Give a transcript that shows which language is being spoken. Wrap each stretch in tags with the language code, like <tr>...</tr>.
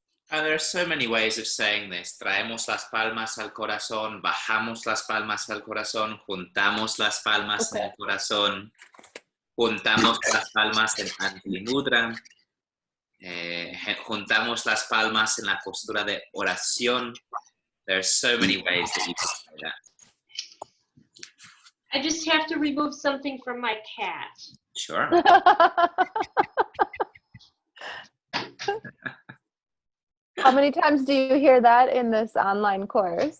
<en>There are so many ways of saying this.</en> <es>Traemos las palmas al corazón, bajamos las palmas al corazón, juntamos las palmas en el corazón, juntamos las palmas en antimudra, juntamos las palmas en la postura de oración.</es> <en>There are so many ways that you can say that. I just have to remove something from my cat. Sure. How many times do you hear that in this online course?</en>